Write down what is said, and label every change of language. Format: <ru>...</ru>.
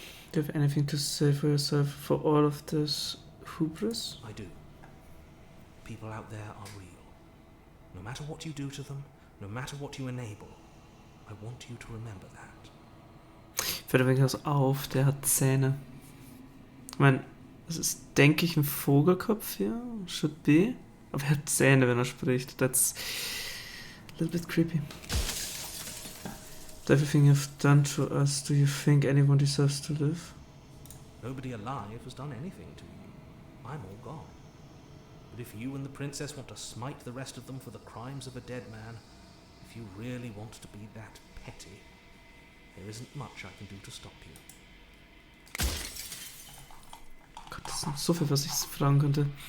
<en>Do you have anything to say for yourself for all of this hubris? I do. People out there are real. No matter what you do to them, no matter what you enable, I want you to remember that.</en> <de>Fällt übrigens auf, der hat Zähne. Ich meine, es ist, denke ich, ein Vogelkopf hier.</de> <en>Should be.</en> <de>Aber er hat Zähne, wenn er spricht.</de> <en>That's a little bit creepy. Everything you've done to us, do you think anyone deserves to live? Nobody alive has done anything to you. I'm all gone. But if you and the princess want to smite the rest of them for the crimes of a dead man, if you really want to be that petty, there isn't much I can do to stop you.</en> <de>Gott, das ist noch so viel, was ich fragen könnte.</de>